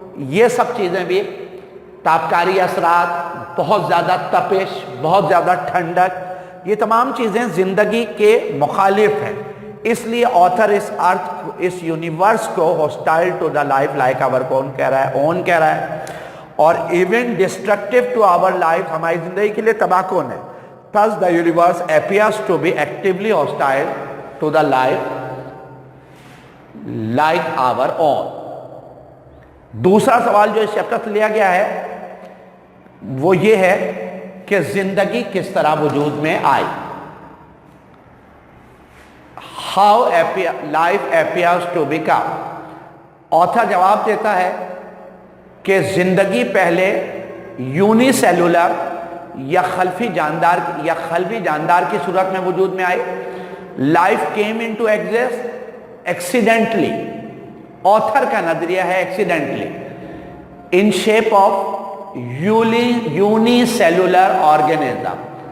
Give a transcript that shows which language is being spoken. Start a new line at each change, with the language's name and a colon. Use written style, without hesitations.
Urdu: یہ سب چیزیں بھی تابکاری اثرات, بہت زیادہ تپش, بہت زیادہ ٹھنڈک, یہ تمام چیزیں زندگی کے مخالف ہیں. اس لیے آتھر اس ارتھ اس یونیورس کو
English: hostile to the life like our
Urdu: کون کہہ رہا ہے, اون کہہ رہا ہے, اور
English: even destructive to our life,
Urdu: ہماری زندگی کے لیے تباہ کون ہے.
English: thus the universe appears to be actively hostile to the life like our own.
Urdu: دوسرا سوال جو اس چیپٹر سے لیا گیا ہے وہ یہ ہے کہ زندگی کس طرح وجود میں آئی.
English: How life appears to become.
Urdu: Author جواب دیتا ہے کہ زندگی پہلے یونی سیلولر یا خلفی جاندار کی صورت میں وجود میں آئی.
English: Life came into exist accidentally.
Urdu: Author کا نظریہ ہے
English: Accidentally in shape of unicellular organism.